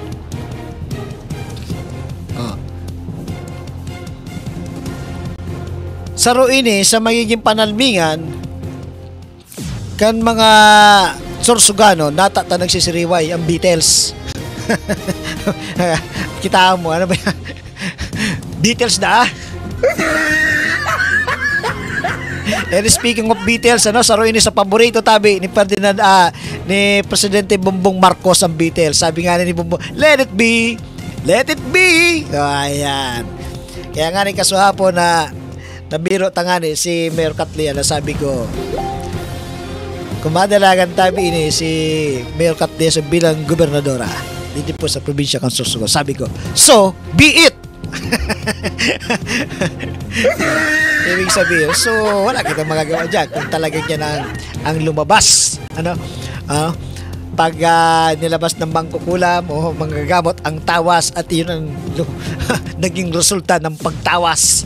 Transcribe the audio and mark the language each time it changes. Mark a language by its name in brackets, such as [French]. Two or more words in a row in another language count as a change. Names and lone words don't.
[Bikol] Saro ini sa magiging panalmingan kan mga Sorsogano natata nagsisiriway ang Beatles. [Filipino] Kita mo ano ba yan? Beatles na. [English] And speaking of Beatles, [Bikol] saro ini sa paborito tabi ni Ferdinand ni Presidente Bongbong Marcos ang Beatles. [Filipino] Sabi nga ni Bongbong, [English] let it be. [Filipino] Ayan. [Bikol] Kaya nga ni kasuhapo na nabiro tangani si Mayor Katlia na sabi ko, kumadalagan tabi ini si Mayor Katlia sa bilang gobernadora [Filipino] dito po [Bikol] sa probinsya ng Sorsogon. [Filipino] Sabi ko, [English] so be it. [Filipino] Ibig sabihin, so wala kitang magagawa dyan kung talagang yan ang lumabas. Pag nilabas ng bangkukulam o manggagamot ang tawas at yun ang naging resulta ng pagtawas.